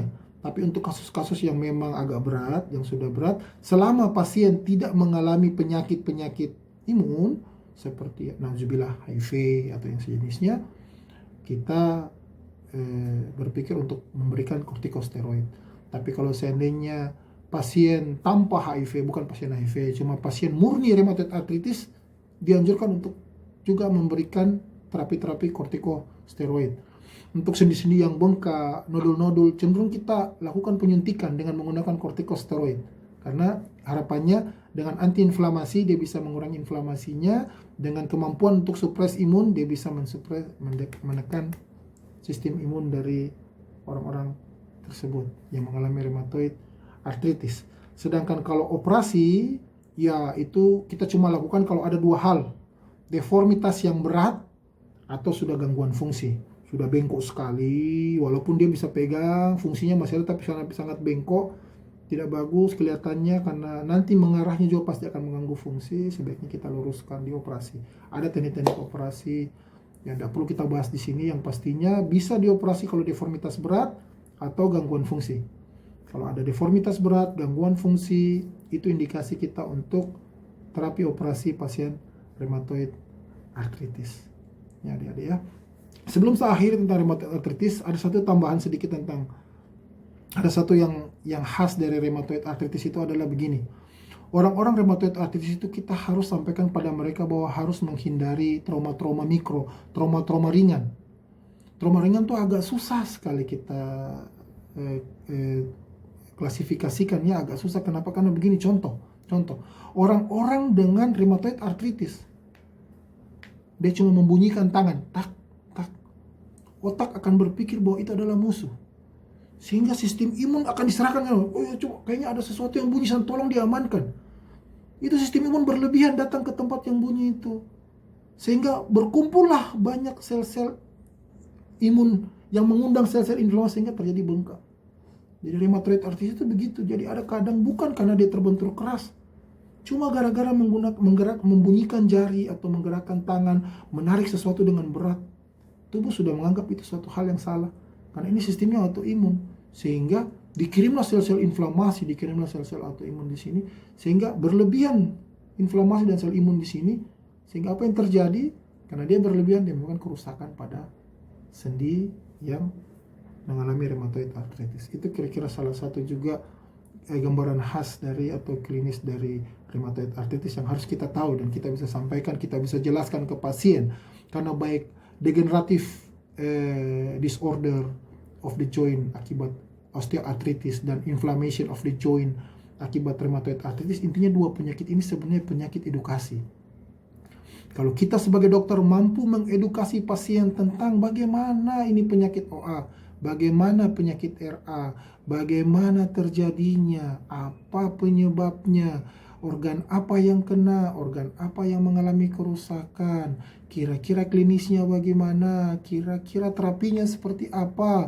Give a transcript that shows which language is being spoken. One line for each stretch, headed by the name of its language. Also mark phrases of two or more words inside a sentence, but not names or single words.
Indonesian: Tapi untuk kasus-kasus yang memang agak berat, yang sudah berat, selama pasien tidak mengalami penyakit-penyakit imun seperti nauzubillah HIV atau yang sejenisnya, kita berpikir untuk memberikan kortikosteroid. Tapi kalau seandainya pasien tanpa HIV, bukan pasien HIV, cuma pasien murni
English: rheumatoid arthritis,
Indonesian: dianjurkan untuk juga memberikan terapi-terapi kortikosteroid. Untuk sendi-sendi yang bengkak, nodul-nodul, cenderung kita lakukan penyuntikan dengan menggunakan kortikosteroid. Karena harapannya dengan antiinflamasi dia bisa mengurangi inflamasinya, dengan kemampuan untuk supres imun dia bisa menekan sistem imun dari orang-orang tersebut yang mengalami
English: rheumatoid arthritis.
Indonesian: Sedangkan kalau operasi, ya itu kita cuma lakukan kalau ada 2 hal, deformitas yang berat atau sudah gangguan fungsi, sudah bengkok sekali, walaupun dia bisa pegang, fungsinya masih ada tapi sangat bengkok, tidak bagus kelihatannya, karena nanti mengarahnya juga pasti akan mengganggu fungsi. Sebaiknya kita luruskan, dioperasi. Ada teknik-teknik operasi yang tidak perlu kita bahas di sini, yang pastinya bisa dioperasi kalau deformitas berat atau gangguan fungsi. Kalau ada deformitas berat, gangguan fungsi, itu indikasi kita untuk terapi operasi pasien
English: rheumatoid arthritis.
Indonesian: Ya adik-adik ya. Sebelum saya akhiri tentang
English: rheumatoid arthritis,
Indonesian: ada satu tambahan sedikit ada satu yang khas dari
English: rheumatoid arthritis
Indonesian: itu adalah begini. Orang-orang
English: rheumatoid arthritis
Indonesian: itu kita harus sampaikan pada mereka bahwa harus menghindari trauma-trauma mikro, trauma-trauma ringan. Trauma ringan tuh agak susah sekali kita klasifikasikan ya, agak susah. Kenapa? Karena begini, contoh. Orang-orang dengan
English: rheumatoid arthritis,
Indonesian: dia cuma membunyikan tangan, tak, tak. otak akan berpikir bahwa itu adalah musuh. Sehingga sistem imun akan diserahkan. Oh ya, coba kayaknya ada sesuatu yang bunyi, tolong diamankan. Itu sistem imun berlebihan datang ke tempat yang bunyi itu. Sehingga berkumpullah banyak sel-sel imun yang mengundang sel-sel inflamasi sehingga terjadi bengkak. Jadi
English: rheumatoid arthritis
Indonesian: itu begitu. Jadi ada kadang bukan karena dia terbentur keras, cuma gara-gara membunyikan jari atau menggerakkan tangan, menarik sesuatu dengan berat, tubuh sudah menganggap itu suatu hal yang salah. Karena ini sistemnya autoimun, sehingga dikirimlah sel-sel inflamasi, dikirimlah sel-sel autoimun di sini, sehingga berlebihan inflamasi dan sel imun di sini, sehingga apa yang terjadi? Karena dia berlebihan, dia melakukan kerusakan pada sendi yang mengalami
English: rheumatoid arthritis.
Indonesian: Itu kira-kira salah satu juga gambaran khas dari atau klinis dari
English: rheumatoid arthritis
Indonesian: yang harus kita tahu dan kita bisa sampaikan, kita bisa jelaskan ke pasien. Karena baik
English: degenerative disorder of the joint
Indonesian: akibat osteoarthritis dan
English: inflammation of the joint
Indonesian: akibat
English: rheumatoid arthritis,
Indonesian: intinya dua penyakit ini sebenarnya penyakit edukasi. Kalau kita sebagai dokter mampu mengedukasi pasien tentang bagaimana ini penyakit OA, bagaimana penyakit RA, bagaimana terjadinya, apa penyebabnya, organ apa yang kena, organ apa yang mengalami kerusakan, kira-kira klinisnya bagaimana, kira-kira terapinya seperti apa.